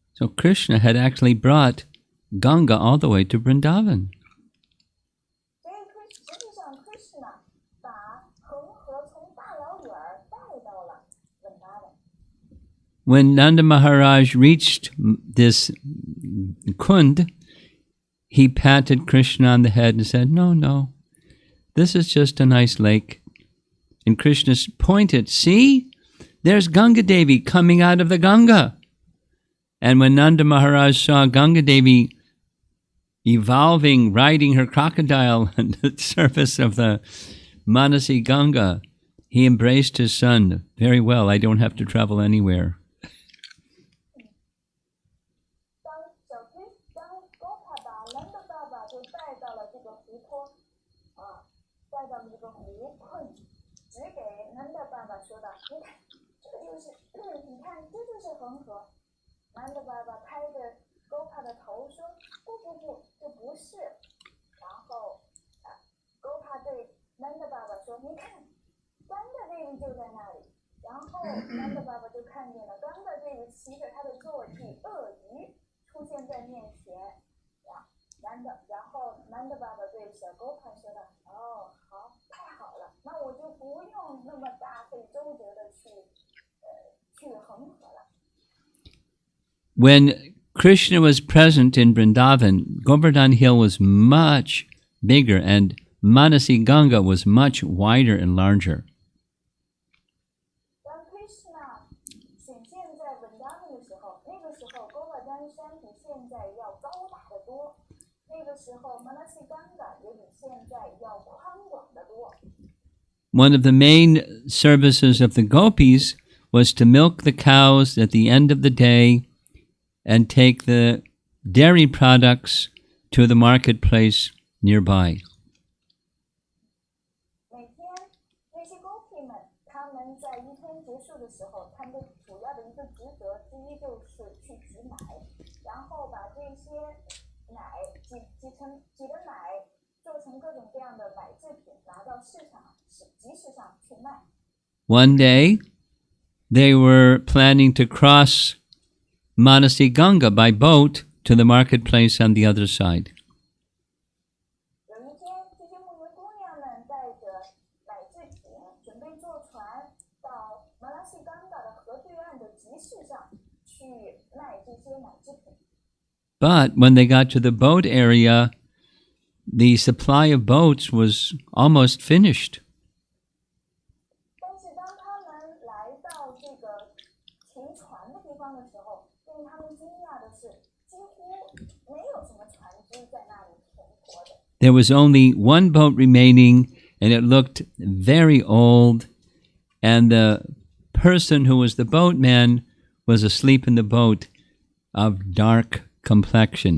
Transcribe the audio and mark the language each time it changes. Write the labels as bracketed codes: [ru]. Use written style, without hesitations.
[en] So Krishna had actually brought Ganga all the way to Vrindavan. [zh] 所以实际上 Krishna 把恒河从大老远带到了 Vrindavan。 [en] When Nanda Maharaj reached this kund, he patted Krishna on the head and said, "No, no, this is just a nice lake." And Krishna pointed, "See, there's Ganga Devi coming out of the Ganga." And when Nanda Maharaj saw Ganga Devi evolving, riding her crocodile on the surface of the Manasi Ganga, he embraced his son. "Very well, I don't have to travel anywhere." [zh] 当 Gopal 把 Nanda 爸爸就带到了这个湖泊，带到了这个湖困，指给 Nanda 爸爸说道：“你看，这就是，你看，这就是恒河。” Nanda 爸爸拍着 Gopal 的头说：“不，这不是。” 然后Gopal 对 Nanda 爸爸说：“你看，Ganga Devi就在那里。” 然后 Nanda 爸爸就看见了 Ganga Devi 骑着他的坐骑鳄鱼出现在面前，然后 Nanda 爸爸对小 Gopal 说道：“哦，好，太好了，那我就不用那么大费周折的去恒河了。” [en] When Krishna was present in Vrindavan, Govardhan Hill was much bigger, and Manasi Ganga was much wider and larger. [zh] 当 Krishna 显现在文达那的时候，那个时候勾瓦丹山比现在要高大得多，那个时候 Manasi Ganga 也比现在要宽广得多。 [en] One of the main services of the gopis was to milk the cows at the end of the day and take the dairy products to the marketplace nearby. [zh] 每天那些 gopi 们，他们在一天结束的时候，他们主要的一个职责之一就是去挤奶，然后把这些奶挤的奶做成各种各样的奶制品，拿到集市上去卖。 [en] One day, they were planning to cross Manasi Ganga by boat to the marketplace on the other side. [zh] 有一天，这些牧牛姑娘们带着奶制品，准备坐船到马拉西冈嘎的河对岸的集市上去卖这些奶制品。 [en] But when they got to the boat area, the supply of boats was almost finished. [zh] 但是当他们来到这个停船的地方的时候，令他们惊讶的是，几乎没有什么船只在那里停泊的。 [en] There was only one boat remaining, and it looked very old, and the person who was the boatman was asleep in the boat, of dark complexion.